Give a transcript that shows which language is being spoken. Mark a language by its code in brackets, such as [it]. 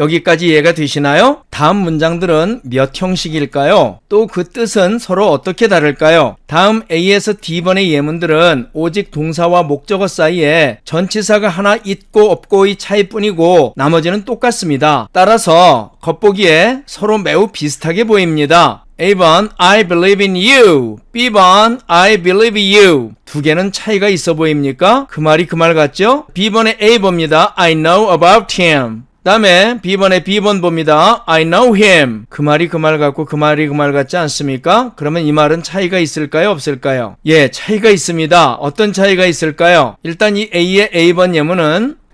[ko] 여기까지 이해가 되시나요? 다음 문장들은 몇 형식일까요? 또 그 뜻은 서로 어떻게 다를까요? 다음 A에서 D번의 예문들은 오직 동사와 목적어 사이에 전치사가 하나 있고 없고의 차이뿐이고 나머지는 똑같습니다. 따라서 겉보기에 서로 매우 비슷하게 보입니다. [en] A번 I believe in you, B번 I believe you. [ko] 두 개는 차이가 있어 보입니까? 그 말이 그 말 같죠? B번의 A 봅니다. [en] I know about him. [ko] 다음에 B번의 B번 봅니다. [en] I know him. [ko] 그 말이 그 말 같고 그 말이 그 말 같지 않습니까? 그러면 이 말은 차이가 있을까요? 없을까요? 예, 차이가 있습니다. 어떤 차이가 있을까요? 일단 이 A의 A번 예문은